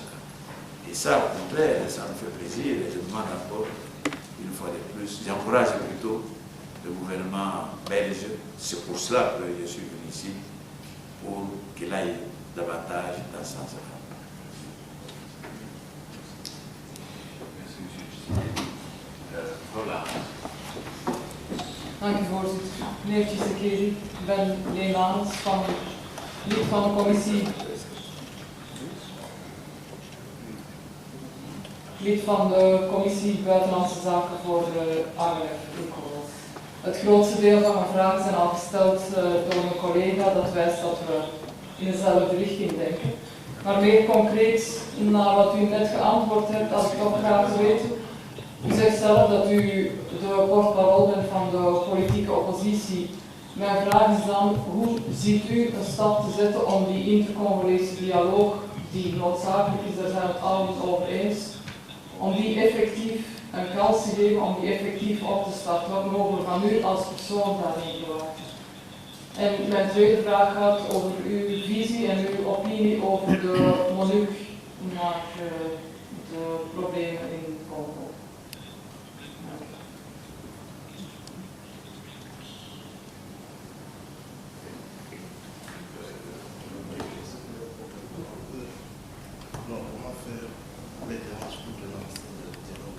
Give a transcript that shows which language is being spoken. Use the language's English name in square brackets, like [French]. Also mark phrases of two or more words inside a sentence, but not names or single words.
[French] Et ça, au contraire, ça me fait plaisir et je demande encore, une fois de plus, j'encourage plutôt le gouvernement belge. C'est pour cela que je suis venu ici, pour qu'il aille davantage dans ce sens-là. Merci, M. Voilà. [Dutch] Dank u, voorzitter. Meneer Tshisekedi, ik ben Leemans, lid van de commissie. Lid van de commissie Buitenlandse Zaken voor AMF Ecowas. Het grootste deel van mijn vragen zijn al gesteld door mijn collega, dat wijst dat we in dezelfde richting denken. Maar meer concreet naar wat u net geantwoord hebt, als ik toch graag wil weten. U zegt zelf dat u de porte-parole bent van de politieke oppositie. Mijn vraag is dan, hoe ziet u een stap te zetten om die intercongolese dialoog, die noodzakelijk is, daar zijn we het allemaal over eens, om die effectief een kans te geven, om die effectief op te starten? Wat mogen we van u als persoon daarin verwachten? En mijn tweede vraag gaat over uw visie en uw opinie over de MONUC naar de problemen in Congo. [French] Non, on va faire les démarches pour le lancer de dialogue.